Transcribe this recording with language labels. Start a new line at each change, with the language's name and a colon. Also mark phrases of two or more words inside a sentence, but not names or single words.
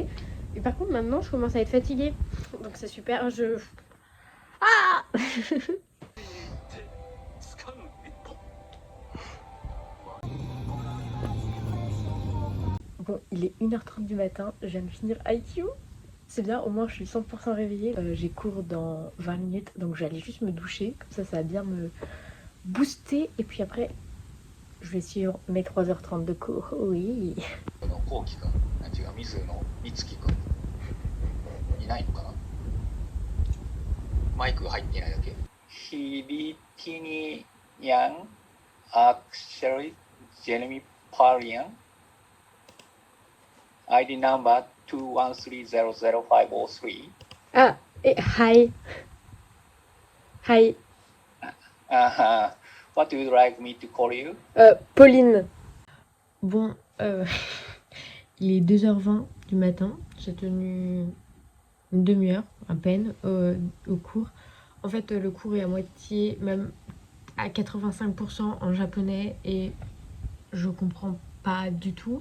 French: Et par contre maintenant je commence à être fatiguée. Donc c'est super, Ah Bon, il est 1h30 du matin, je viens de finir IQ. C'est bien, au moins je suis 100% réveillée. J'ai cours dans 20 minutes, donc j'allais juste me doucher. Comme ça va bien me booster. Et puis après, je vais suivre mes 3h30 de cours. Oui.
Japanese: こうきくん、違う、水野美月くんいないのかな。マイクが入っていないだけ。ヒビティニヤン、アクシャリ、ジェレミパリアン、
English: ID number
Japanese: 213000503。
English: Ah, et hi. Hi. What would you like me to call you?
French: Pauline. Bon, il est 2h20 du matin. J'ai tenu une demi-heure à peine au cours. En fait, le cours est à moitié, même à 85% en japonais et je comprends pas du tout.